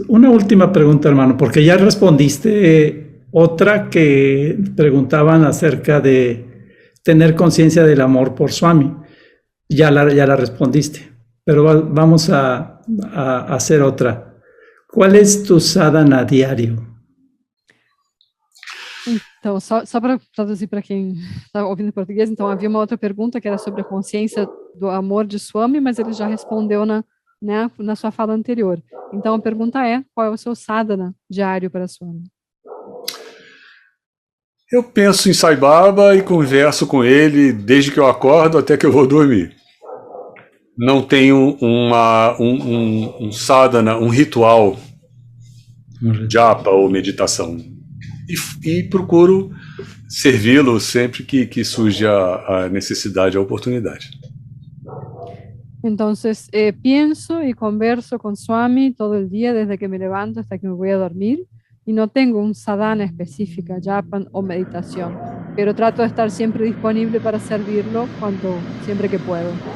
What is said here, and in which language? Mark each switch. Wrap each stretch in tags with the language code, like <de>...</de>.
<es>Una última pregunta, hermano, porque ya respondiste otra que preguntaban acerca de tener conciencia del amor por Swami. Ya la respondiste, pero vamos a hacer otra. ¿Cuál es tu sadhana diario?</es> <pt>Então, só para traduzir para quem está ouvindo em português, então havia uma outra pergunta que era sobre a consciência do amor de Swami, mas ele já respondeu na sua fala anterior. Então, a pergunta é: qual é o seu sadhana diário para Swami? Eu penso em Sai Baba e converso com ele desde que eu acordo até que eu vou dormir. Não tenho um sadhana, um ritual, japa ou meditação. E procuro servi-lo sempre que surge a necessidade, a oportunidade.</pt> <es>Entonces, pienso y converso con Swami todo el día, desde que me levanto hasta que me voy a dormir, y no tengo un sadhana específica, japa o meditación, pero trato de estar siempre disponible para servirlo siempre que puedo.</es>